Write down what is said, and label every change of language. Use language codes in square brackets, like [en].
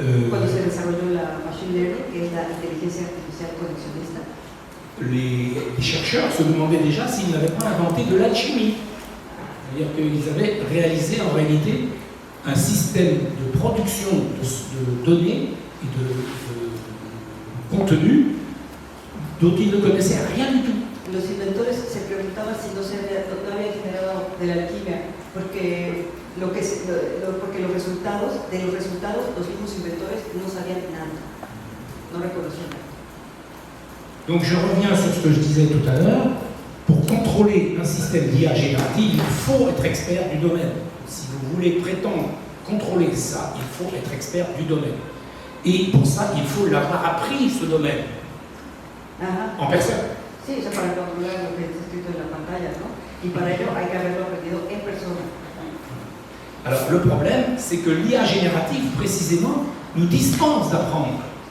[es] cuando se desarrolló la machine learning, que es la inteligencia artificial conexionista, [fr] les chercheurs se demandaient déjà s'ils n'avaient pas inventé de l'alchimie. C'est-à-dire qu'ils avaient réalisé en réalité un système de production de données et de contenu dont ils ne connaissaient rien du tout. [es] los inventores se preguntaban si no había generado de la alquimia, porque porque los resultados los mismos inventores no sabían nada, no reconocían nada. [fr] Donc je reviens sur ce que je disais tout à l'heure. Pour contrôler un système d'IA générative, il faut être expert du domaine. Si vous voulez prétendre contrôler ça, il faut être expert du domaine. Et pour ça, il faut l'avoir appris, ce domaine, en personne. [es] Sí, eso para controlar lo que está escrito en la pantalla, ¿no? Y para ello hay que haberlo aprendido en persona. [fr] Alors le problème, c'est que l'IA générative, précisément, nous dispense d'apprendre.